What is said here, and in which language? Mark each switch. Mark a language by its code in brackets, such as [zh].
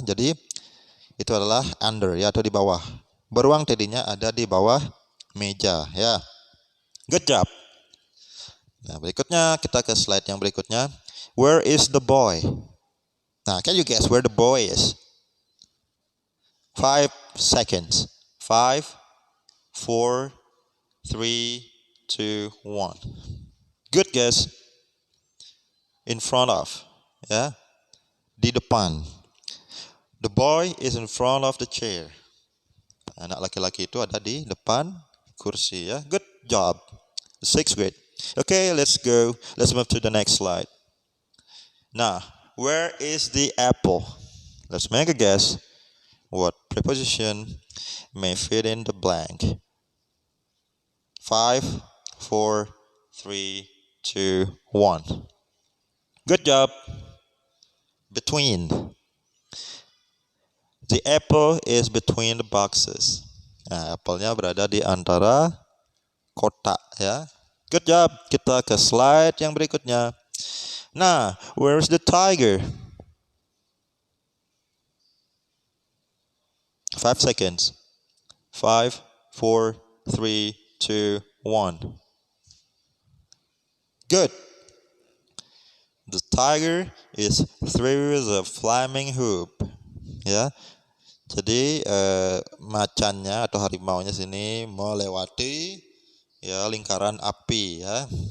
[id] Jadi itu adalah under ya, atau di bawah. Beruang tedinya ada di bawah meja ya. [en] Good job. [id] Nah, berikutnya kita ke slide yang berikutnya. [en] Where is the boy? Nah, can you guess where the boy is? 5 seconds. 5, 4, 3, 2, 1. Good guess. In front of ya. [id] Di depan. [en] The boy is in front of the chair. [id] Anak laki-laki itu ada di depan kursi ya. [en] Good job. The 6th grade. Okay, let's go. Let's move to the next slide. Now, where is the apple? Let's make a guess. What preposition may fit in the blank? 5, 4, 3, 2, 1. Good job. Between. The apple is between the boxes. [id] Nah, apelnya berada di antara kotak ya. [en] Good job. [id] Kita ke slide yang berikutnya. [en] Nah, where's the tiger? 5 seconds. 5, 4, 3, 2, 1. Good. The tiger is through the flaming hoop. Ya. [id] Jadi macannya atau harimaunya sini melewati ya lingkaran api ya.